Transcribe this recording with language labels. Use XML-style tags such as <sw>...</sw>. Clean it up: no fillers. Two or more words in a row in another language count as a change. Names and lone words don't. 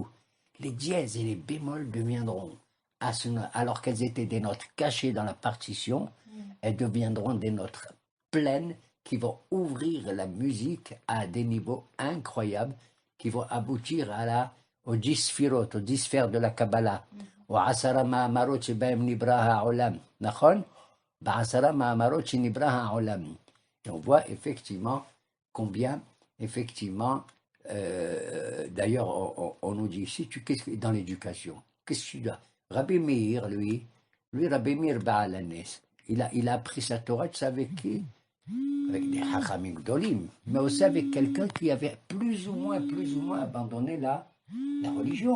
<fr>Les dièses et les bémols deviendront, alors qu'elles étaient des notes cachées dans la partition, elles deviendront des notes pleines qui vont ouvrir la musique à des niveaux incroyables, qui vont aboutir aux 10 sphirot, aux 10 sphères de la Kabbalah.</fr> <he>ועשר מאמרות שבהם נברא העולם, נכון? בעשרה מאמרות שנברא העולם.</he> <fr>Et on voit effectivement combien, effectivement, d'ailleurs, on nous dit ici, dans l'éducation, qu'est-ce que tu dois? Rabbi Meir, lui, Lui, Rabbi Meir Baal Hanes, il a appris sa Torah, tu sais avec qui? Avec des</fr> <he>חכמים גדולים,</he> <fr>mais aussi avec quelqu'un qui avait plus ou moins abandonné la religion.</fr>